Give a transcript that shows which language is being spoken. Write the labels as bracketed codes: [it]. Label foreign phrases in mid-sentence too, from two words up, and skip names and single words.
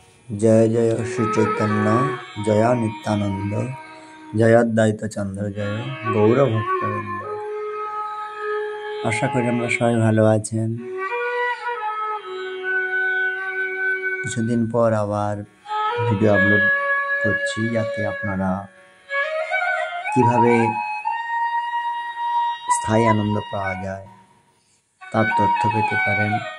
[bn] জয় জয় শ্রী চৈতন্য জয় নিত্যানন্দ জয় অদ্বৈত চন্দ্র জয় গৌর ভক্তবৃন্দ। আশা করি আমরা সবাই ভালো আছেন। কিছুদিন পর আবার ভিডিও আপলোড করছি যাতে আপনারা কিভাবে স্থায়ী আনন্দ পাওয়া যায় তার তথ্য পেতে পারেন।